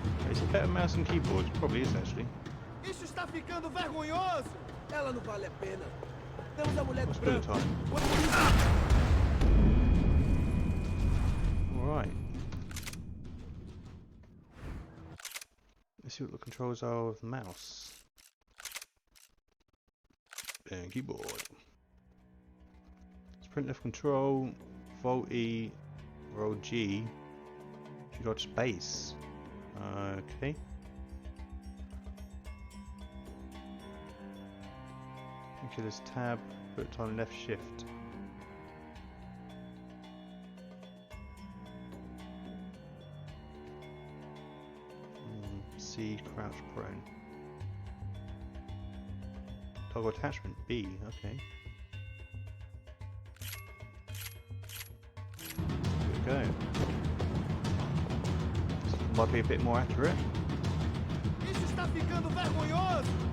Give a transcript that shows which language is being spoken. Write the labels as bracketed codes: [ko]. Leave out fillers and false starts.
[en] It's a better mouse and keyboard, it probably is actually. [pt] Isso está ficando vergonhoso. Ela não vale a pena. Temos a mulher do [en] What's bullet [pt] branco. [en] time? Alright. Let's see what the controls are of the mouse. And keyboard. Sprint left control, Volt E, roll G, you got space. Okay. Painkillers tab, put on left shift. C, crouch prone. Toggle attachment B, okay. Here we go. This might be a bit more accurate. [pt] Isso está ficando vergonhoso.